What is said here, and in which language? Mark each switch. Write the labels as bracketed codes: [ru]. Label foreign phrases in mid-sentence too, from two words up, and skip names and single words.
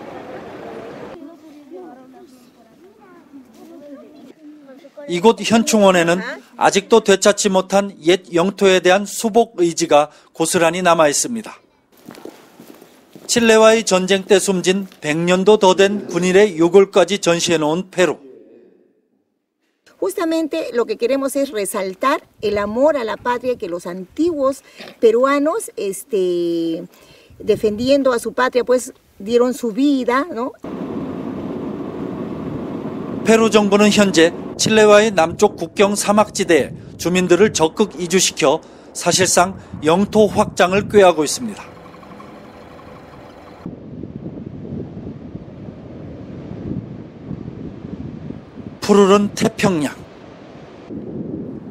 [ko] 이곳 현충원에는 아직도 되찾지 못한 옛 영토에 대한 수복 의지가 고스란히 남아 있습니다. 칠레와의 전쟁 때 숨진 100년도 더 된 군인의 유골까지 전시해 놓은 페루. [es] Justamente lo que queremos es resaltar el amor a la patria que los antiguos peruanos, defendiendo a su patria, pues dieron su vida, ¿no? [ko] 페루 정부는 현재 칠레와의 남쪽 국경 사막지대에 주민들을 적극 이주시켜 사실상 영토 확장을 꾀하고 있습니다. 푸르른 태평양.